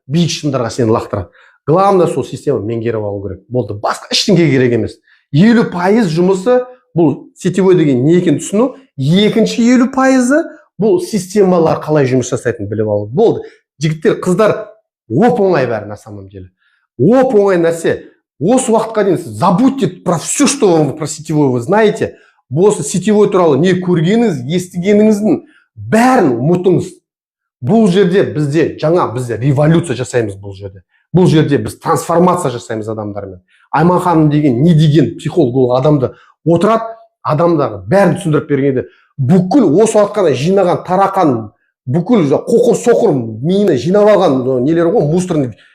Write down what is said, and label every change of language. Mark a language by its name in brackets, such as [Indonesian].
[Kazakh] Биік шыңдарға сені лақтырады. [Russian] Главное [Kazakh] сол система меңгеріп алу керек. Болды. Басқа ештеңе керек емес. 50% жұмысы бұл сетевой деген не екенін түсіну, екінші 50% бұл системалар қалай жұмыс жасайтынын біліп алу. Болды. Жігіттер, қыздар оп-оңай бәрі [Russian] на самом деле. [Kazakh] Оп-оңай нәрсе. Осы уақытқа дейін [Russian] забудьте про все, что вам про сетевой вы знаете. [Kazakh] Осы сетевой туралы не көргеніңіз, естігеніңіздің бәрін ұмытыңыз. Бұл жерде бізде революция жасаймыз бұл жерде. Бұл жерде біз трансформация жасаймыз адамдармен. Айман ханым деген не деген психолог ол адамды отырады, адамдарға бәрін түсіндіріп бергенде бүкіл осы уақытқа жинаған, тарақан, бүкіл қоқыр-соқыр миына жинап алған нелер ғой, мусорный.